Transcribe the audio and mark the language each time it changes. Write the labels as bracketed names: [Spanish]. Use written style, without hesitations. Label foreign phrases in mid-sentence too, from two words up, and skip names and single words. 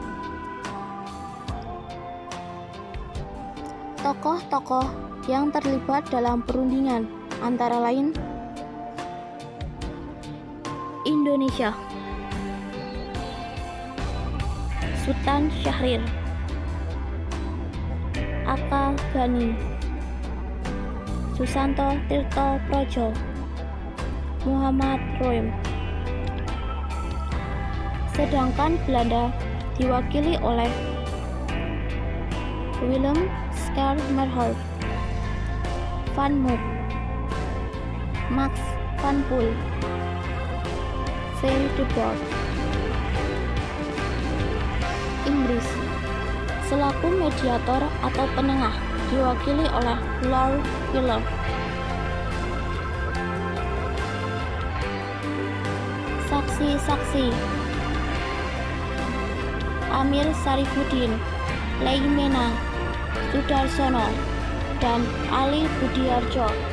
[Indonesian] Tokoh-tokoh yang terlibat dalam perundingan antara lain Indonesia, Sultan Syahrir, Aka Gani, Susanto Tirto Projo, Muhammad Roem. Sedangkan Belanda diwakili oleh Willem Schermerhorst, Van Mook, Max van Poel, V. de Boer. Inggris selaku mediator atau penengah diwakili oleh Lord Wheeler. Saksi-saksi Amir Syarifuddin, Leimena Sudarsono, dan Ali Budiarjo.